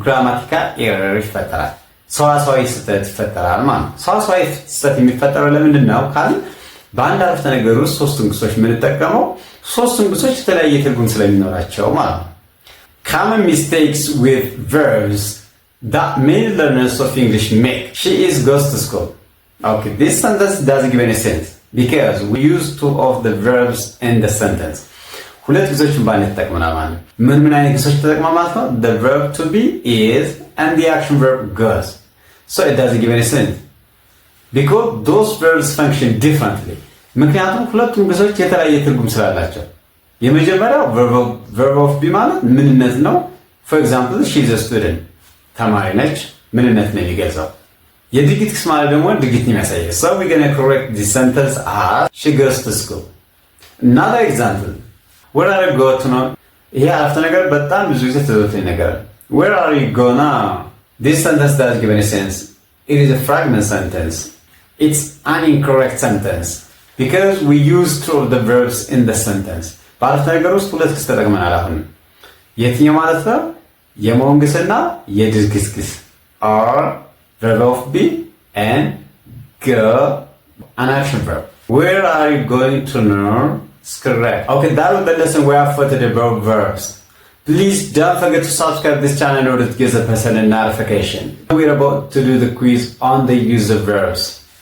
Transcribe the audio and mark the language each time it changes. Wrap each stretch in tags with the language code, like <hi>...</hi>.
<am>ግራማቲካል ኤረር ይፈጠራል። ሰዋሰዋዊ ስህተት ይፈጠራል ማለት ነው። ሰዋሰዋዊ ስህተት የሚፈጠረው ለምንድን ነው ካልን በአንድ አረፍተ ነገር ውስጥ ሶስቱም ግሶች የምንጠቀመው ሶስቱም ግሶች የተለያየ ትርጉም ስለሚኖራቸው ማለት ነው።</am> <en>Common mistakes with verbs that many learners of English make. She is goes to school. Okay, this sentence doesn't give any sense because we use two of the verbs in the sentence.</en> <am>ሁለት ግሶችን ባንድ ተጠቅመናል ማለት ነው። ምን አይነት ግሶች ተጠቅመናል ማለት ነው?</am> <en>The verb to be is and the action verb goes. So it doesn't give any sense because those verbs function differently.</en> <am>ምክንያቱም ሁለቱም ግሶች የተለያየ ትርጉም ስላላቸው። የመጀመሪያው verb of be ማለት ምንነት ነው።</am> <en>For example, she is a student.</en> <am>ተማሪ ነች። ምንነት ነው የሚገልጸው። የድርጊት ግስ ማለት ደግሞ ድርጊትን የሚያሳየው።</am> <en>So we're going to correct the sentence as she goes to school. Another example. Where are you going to now?</en> <am>ይሄ አረፍተ ነገር በጣም ብዙ ጊዜ ተዘውትሮ ይነገራል።</am> <en>Where are you going now? This sentence doesn't give any sense. It is a fragment sentence. It's an incorrect sentence because we use two of the verbs in the sentence.</en> <am>በአረፍተ ነገር ውስጥ ሁለት ግስ ተጠቅመናል። አሁን የትኛው ማለት ነው? የመሆን ግስና የድርጊት ግስ</am> <en>are verb of be and go an action verb. Where are you going to now? It's correct. Okay, that was the lesson we have for today about verbs. Please don't forget to subscribe this channel in order to get the person a notification. We're about to do the quiz on the use of verbs.</en>